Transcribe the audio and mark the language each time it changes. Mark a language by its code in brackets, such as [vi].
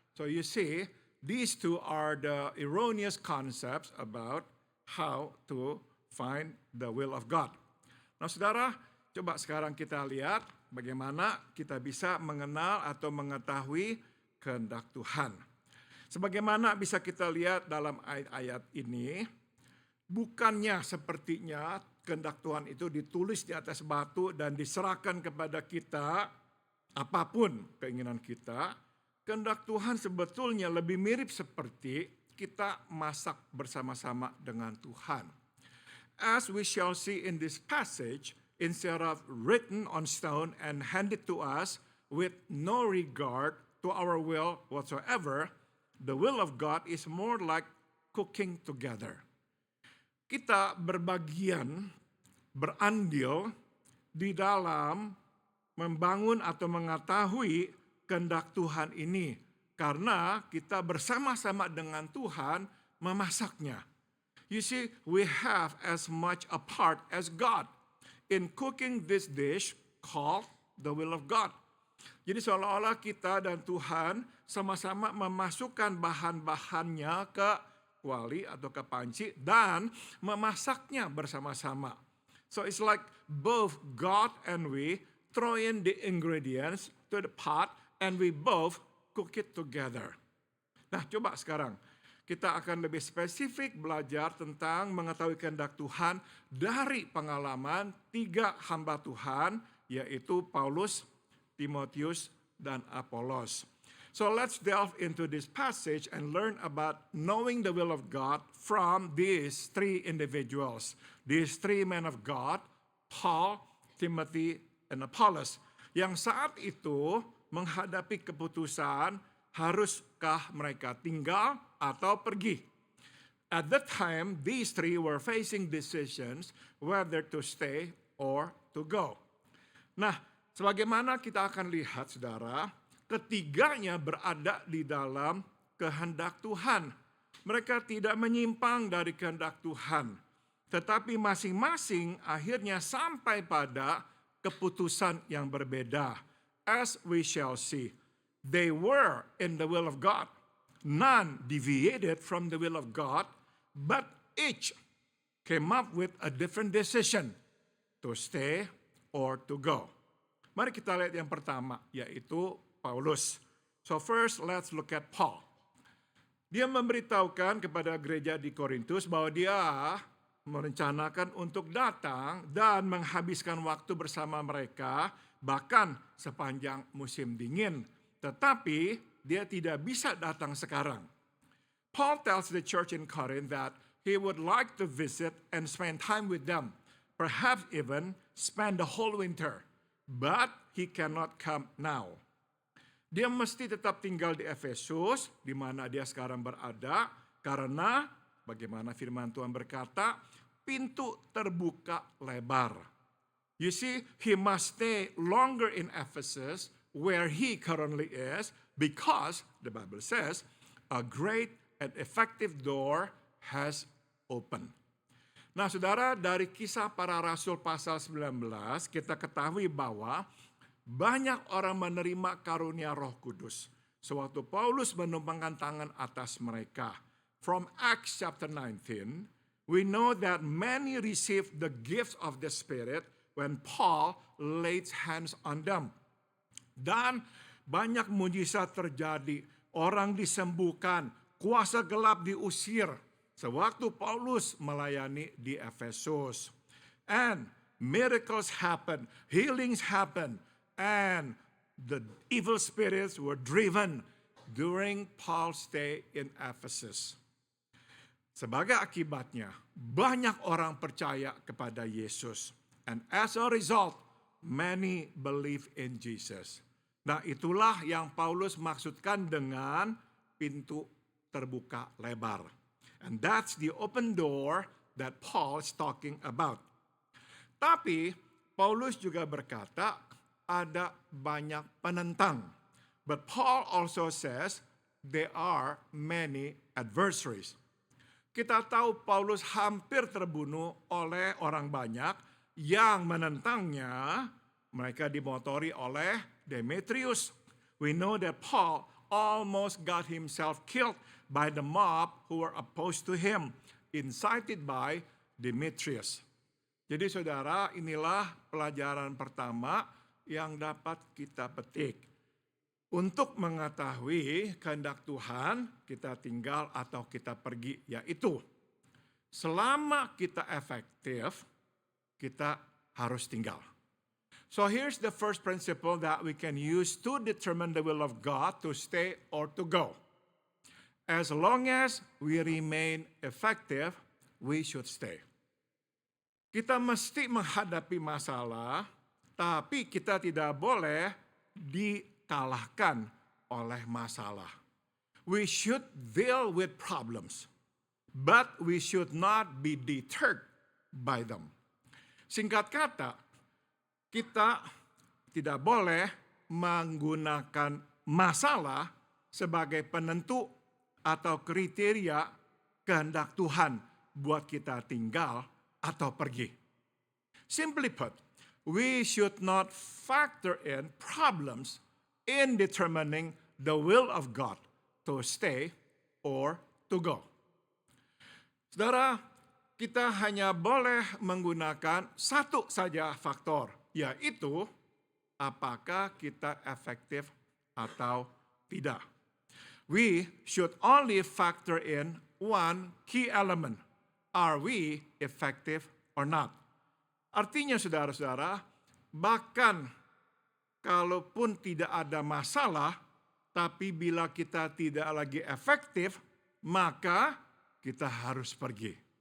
[en] So you see, these two are the erroneous concepts about how to find the will of God. [id] Nah, saudara, coba sekarang kita lihat bagaimana kita bisa mengenal atau mengetahui kehendak Tuhan. Sebagaimana bisa kita lihat dalam ayat-ayat ini, bukannya sepertinya kehendak Tuhan itu ditulis di atas batu dan diserahkan kepada kita apapun keinginan kita. Kehendak Tuhan sebetulnya lebih mirip seperti kita masak bersama-sama dengan Tuhan. [en] As we shall see in this passage, instead of written on stone and handed to us with no regard to our will whatsoever, the will of God is more like cooking together. [id] Kita berbagian, berandil di dalam membangun atau mengetahui kehendak Tuhan ini. Karena kita bersama-sama dengan Tuhan memasaknya. [en] You see, we have as much a part as God in cooking this dish called the will of God. [id] Jadi seolah-olah kita dan Tuhan sama-sama memasukkan bahan-bahannya ke kuali atau ke panci dan memasaknya bersama-sama. [en] So it's like both God and we throw in the ingredients to the pot and we both cook it together. [id] Nah, coba sekarang kita akan lebih spesifik belajar tentang mengetahui kehendak Tuhan dari pengalaman 3 hamba Tuhan, yaitu Paulus, Timotius, dan Apolos. [en] So let's delve into this passage and learn about knowing the will of God from these 3 individuals. These 3 men of God, Paul, Timothy, and Apollos, [id] yang saat itu menghadapi keputusan haruskah mereka tinggal atau pergi. [en] At that time, these 3 were facing decisions whether to stay or to go. [id] Nah, sebagaimana kita akan lihat, saudara, ketiganya berada di dalam kehendak Tuhan. Mereka tidak menyimpang dari kehendak Tuhan, tetapi masing-masing akhirnya sampai pada keputusan yang berbeda. [en] As we shall see, they were in the will of God. None deviated from the will of God, but each came up with a different decision to stay or to go. [id] Mari kita lihat yang pertama, yaitu Paulus. [en] So first, let's look at Paul. [id] Dia memberitahukan kepada gereja di Korintus bahwa dia merencanakan untuk datang dan menghabiskan waktu bersama mereka, bahkan sepanjang musim dingin. Tetapi dia tidak bisa datang sekarang. [en] Paul tells the church in Corinth that he would like to visit and spend time with them, perhaps even spend the whole winter, but he cannot come now. [id] Dia mesti tetap tinggal di Efesus, di mana dia sekarang berada, karena bagaimana firman Tuhan berkata, pintu terbuka lebar. [en] You see, he must stay longer in Ephesus, where he currently is, because, the Bible says, a great and effective door has opened. [id] Nah, saudara, dari Kisah Para Rasul pasal 19, kita ketahui bahwa banyak orang menerima karunia Roh Kudus sewaktu Paulus menumpangkan tangan atas mereka. [en] From Acts chapter 19, we know that many received the gifts of the Spirit when Paul laid hands on them. [id] Dan banyak mujizat terjadi, orang disembuhkan, kuasa gelap diusir sewaktu Paulus melayani di Efesus. [en] And miracles happen, healings happen, and the evil spirits were driven during Paul's stay in Ephesus. [id] Sebagai akibatnya, banyak orang percaya kepada Yesus. [en] And as a result, many believe in Jesus. [id] Nah, itulah yang Paulus maksudkan dengan pintu terbuka lebar. [en] And that's the open door that Paul is talking about. [id] Tapi, Paulus juga berkata, ada banyak penentang. [en] But Paul also says, there are many adversaries. [id] Kita tahu Paulus hampir terbunuh oleh orang banyak yang menentangnya. Mereka dimotori oleh Demetrius. [en] We know that Paul almost got himself killed by the mob who were opposed to him, incited by Demetrius. [id] Jadi saudara, inilah pelajaran pertama yang dapat kita petik. Untuk mengetahui kehendak Tuhan, kita tinggal atau kita pergi, yaitu selama kita efektif, kita harus tinggal. [en] So here's the first principle that we can use to determine the will of God to stay or to go. As long as we remain effective, we should stay. [id] Kita mesti menghadapi masalah, tapi kita tidak boleh dikalahkan oleh masalah. [en] We should deal with problems, but we should not be deterred by them. [id] Singkat kata, kita tidak boleh menggunakan masalah sebagai penentu atau kriteria kehendak Tuhan buat kita tinggal atau pergi. [en] Simply put, we should not factor in problems in determining the will of God to stay or to go. [id] Saudara, kita hanya boleh menggunakan satu saja faktor, yaitu apakah kita efektif atau tidak. [en] we should only factor in one key element. Are we effective or not? [id] Artinya saudara-saudara, bahkan kalaupun tidak ada masalah, tapi bila kita tidak lagi efektif, maka kita harus pergi.